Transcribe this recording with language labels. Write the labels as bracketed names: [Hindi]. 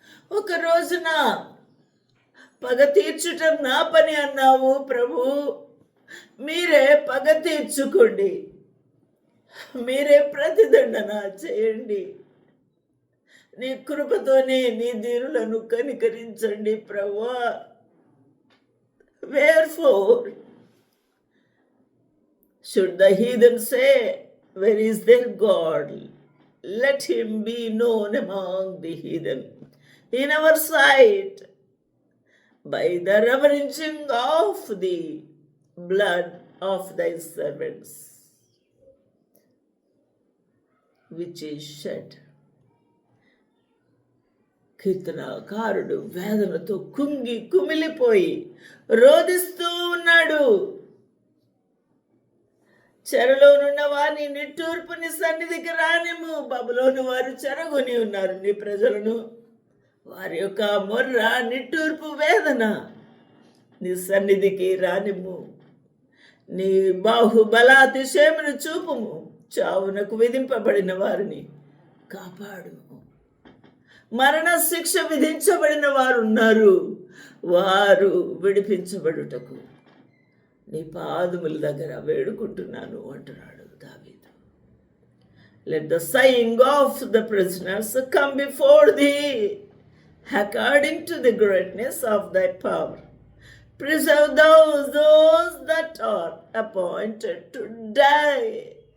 [Telugu] ఒక రోజున పగ తీర్చుటం నా పని అన్నావు ప్రభు. మీరే పగ తీర్చుకోండి, మీరే ప్రతిదండన చేయండి. నీ కృపతోనే నీ దీనులను కనికరించండి ప్రభువా. [English] Wherefore should the heathen say, where is their God? Let him be known among the heathen in our sight by the reverencing of the blood of thy servants which is shed. [Telugu] కీర్తనకారుడు వేదనతో కుమిలిపోయి రోదిస్తూ ఉన్నాడు. చెరలోనున్న వారిని నిట్టూర్పుని సన్నిధికి రానిమ్ము. బబులోను వారు చెరగొని ఉన్నారు నీ ప్రజలను. వారి యొక్క మొర్ర, నిట్టూర్పు, వేదన నీ సన్నిధికి రానిమ్ము. నీ బాహుబలాతిశయమును చూపుము. చావునకు విధింపబడిన వారిని కాపాడు. మరణ శిక్ష విధించబడిన వారు ఉన్నారు, వారు విడిపించబడుటకు నీ పాదముల దగ్గర వేడుకుంటున్నాను అంటున్నాడు దావీదు. [English] let the sighing of the prisoners come before thee, according to the greatness of thy power. Preserve those that are appointed to die.